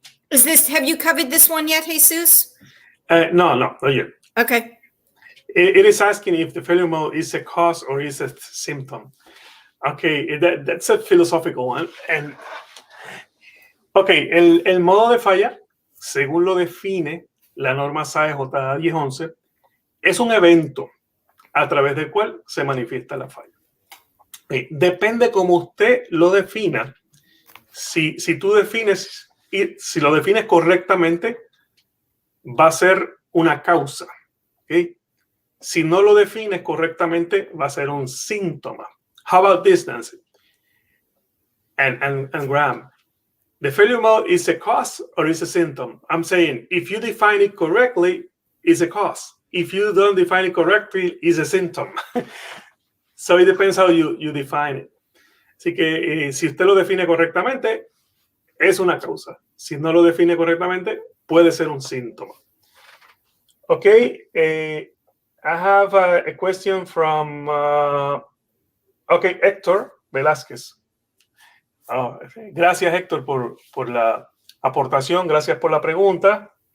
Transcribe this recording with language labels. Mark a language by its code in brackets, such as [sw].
[en] Have you covered this one yet, Jesus? No, not yet. Okay. It is asking if the failure mode is a cause or is a symptom. Okay, that's a philosophical one. [es] And okay, el modo de falla, según lo define la norma 𝗙İ𝗺𝗀𝗀𝗀𝗀, es un evento a través del cual se manifiesta la falla. Depende cómo usted lo defina. Si tú defines, y si lo defines correctamente, va a ser una causa. ¿Okay? Si no lo defines correctamente, va a ser un síntoma. [en] How about this, Nancy? And Graham, the failure mode is a cause or is a symptom? I'm saying, if you define it correctly, it's a cause. If you don't define it correctly, it's a symptom. So it depends how you define it. [es] Así que si usted lo define correctamente, es una causa. Si no lo define correctamente, puede ser un síntoma. [en] Okay, I have a question from, okay, Héctor Velázquez. [es] Gracias, Héctor, por la aportación. Gracias por la pregunta.